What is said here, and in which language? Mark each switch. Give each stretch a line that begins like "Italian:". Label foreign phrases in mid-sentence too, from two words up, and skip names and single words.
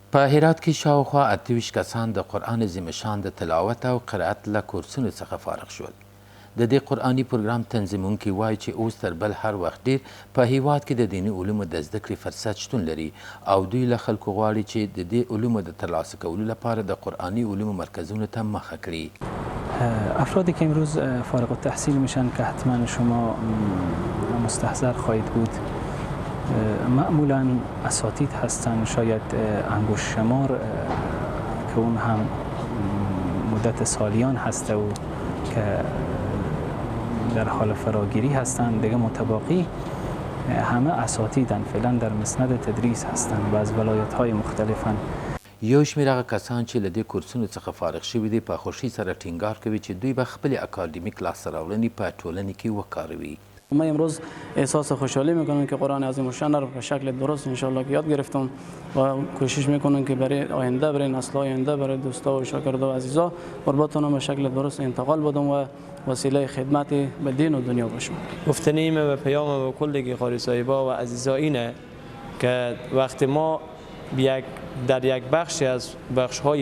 Pashto: په هرات کې شاوخوا 28 کسان د قرآن عظیم شان د تلاوت او قرائت له کورسونو څخه فارغ شول. د دې قرآني پروګرام تنظیمونکي وایي چې اوس تر بل هر وخت ډیر په هیواد کې د دیني علومو د زده کړې فرصت شتون لري او دوی له خلکو غواړي چې د دې علومو د ترلاسه کولو لپاره د قرآني علومو مرکزونو ته مخه کړي.
Persian: افرادی که امروز فارغ التحصیل میشن که حتما شما مستحضر خواهید بود معمولا اساتید هستند، شاید انگشت شمار که اون هم مدت سالیان هسته و که در حال فراگیری هستند، دیگه متباقی همه اساتیدن، فعلا در مسند تدریس هستند و از ولایت‌های مختلفن.
Pashto: یو شمېر هغه کسان چې له دې کورسونو څخه فارغ شوي دي په خوښۍ سره ټینګار کوي چې دوی به خپلې اکاډمیک لاسته راوړنې په ټولنې کې وکاروي.
Persian: من امروز احساس خوشحالی میکنم که قرآن عظیم الشان را به شکل درست انشالله که یاد گرفتم و کوشش میکنم که برای آینده، برای نسل آینده، برای دوستا و شاگردا و عزیزا بتونم به شکل درست انتقال بدم و وسیله خدمت به دین و دنیا باشم. گفتنیم و پیام به کل قاری صاحبا و عزیزا اینه که وقتی ما در یک بخشی از بخش‌های